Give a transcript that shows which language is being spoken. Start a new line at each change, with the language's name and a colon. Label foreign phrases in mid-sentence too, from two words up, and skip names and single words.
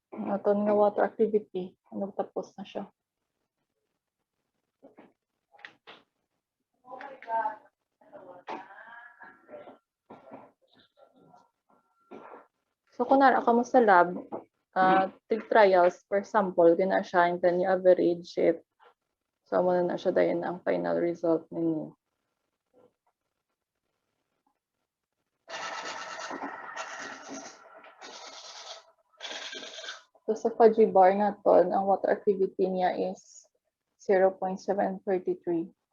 Hiligaynon: Aton nga
English: water activity.
Hiligaynon: Nagtapos na siya. So, kunwari ka mo sa lab,
English: take trials per sample,
Hiligaynon: gina siya,
English: and then you average it. So,
Hiligaynon: amo na siya dahil ang final result ninyo. So, sa Fudgy bar na to, ang
English: water activity
Hiligaynon: niya is 0.733.